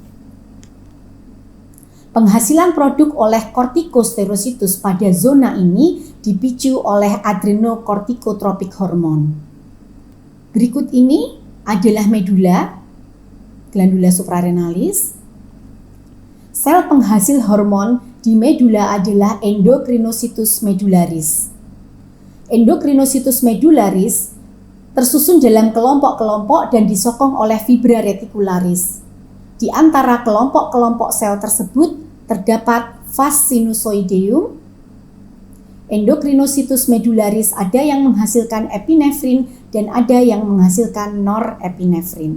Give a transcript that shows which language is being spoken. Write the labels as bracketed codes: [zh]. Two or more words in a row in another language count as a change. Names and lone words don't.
[id] Penghasilan produk oleh corticosterocytus pada zona ini dipicu oleh [en] adrenocorticotropic hormone. [id] Berikut ini adalah medula, [la] glandula suprarenalis. [id] Sel penghasil hormon di medula adalah [la] endocrinositus medullaris. Endocrinositus medullaris [id] tersusun dalam kelompok-kelompok dan disokong oleh [la] fibra reticularis. [id] Di antara kelompok-kelompok sel tersebut terdapat [la] vas sinusoideum. Endocrinositus medullaris [id] ada yang menghasilkan epinefrin dan ada yang menghasilkan norepinefrin.